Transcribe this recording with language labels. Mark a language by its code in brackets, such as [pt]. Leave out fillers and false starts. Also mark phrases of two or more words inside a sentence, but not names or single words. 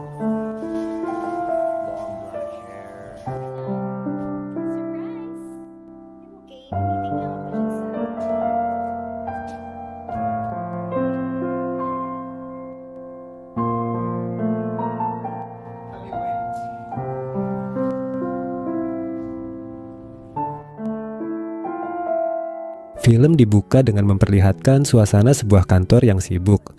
[en] Long black hair. Surprise! [tl] Okay, meeting lang ako dyan sa... [id] Film dibuka dengan memperlihatkan suasana sebuah kantor yang sibuk.